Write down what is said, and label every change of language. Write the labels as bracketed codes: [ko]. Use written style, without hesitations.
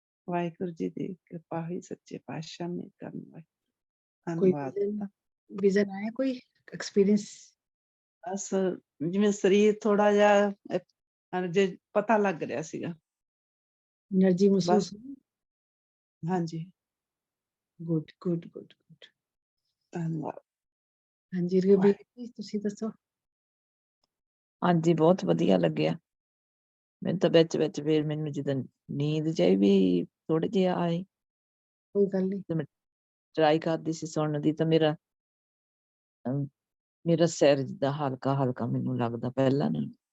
[pa] ਵਾਹਿਗੁਰੂ ਜੀ ਦੀ ਕਿਰਪਾ ਹੋਈ ਸੱਚੇ ਪਾਤਸ਼ਾਹ ਨੇ ਕਰਨ ਵਾਲੀ। [hi] कोई [pa] ਧੰਨਵਾਦ। [hi] विजन आया, कोई एक्सपीरियंस? [pa] ਬਸ ਜਿਵੇਂ ਸਰੀਰ ਥੋੜਾ ਜਿਹਾ ਜੇ ਪਤਾ ਲੱਗ ਰਿਹਾ ਸੀਗਾ। [hi] एनर्जी महसूस बस। हुई? [pa] ਹਾਂਜੀ [en] Good good good good. [pa] ਧੰਨਵਾਦ। [hi] हाँ जी, रवि जी [pa] ਤੁਸੀਂ ਦੱਸੋ। ਹਾਂਜੀ ਬਹੁਤ ਵਧੀਆ ਲੱਗਿਆ। ਮੈਨੂੰ ਤਾਂ ਵਿੱਚ ਫਿਰ ਮੈਨੂੰ ਜਦੋਂ ਨੀਂਦ ਜਿਹੀ ਵੀ ਥੋੜੀ ਜਿਹੀ ਆਈ, ਕੋਈ ਗੱਲ ਨਹੀਂ। ਤੇ ਮੈਂ ਟਰਾਈ ਕਰਦੀ ਸੀ ਸੁਣਨ ਦੀ, ਤਾਂ ਮੇਰਾ ਸਿਰ ਜਿੱਦਾਂ ਹਲਕਾ ਹਲਕਾ ਮੈਨੂੰ ਲੱਗਦਾ ਪਹਿਲਾਂ ਨਾਲੋਂ।